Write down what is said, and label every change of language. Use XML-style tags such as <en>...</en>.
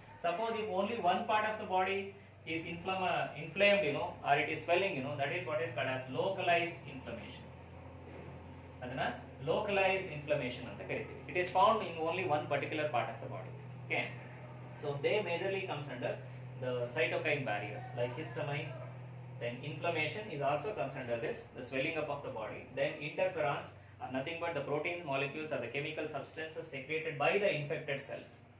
<en>Suppose if only one part of the body is inflamed, or it is swelling, that is what is called as localized inflammation.</en> <kn>ಅದನ್ನ localized inflammation ಅಂತ ಕರಿತೀವಿ.</kn> <en>It is found in only one particular part of the body. Okay, so they majorly comes under the cytokine barriers like histamines. Then inflammation is also comes under this, the swelling up of the body. Then interferons are nothing but the protein molecules or the chemical substances secreted by the infected cells.</en>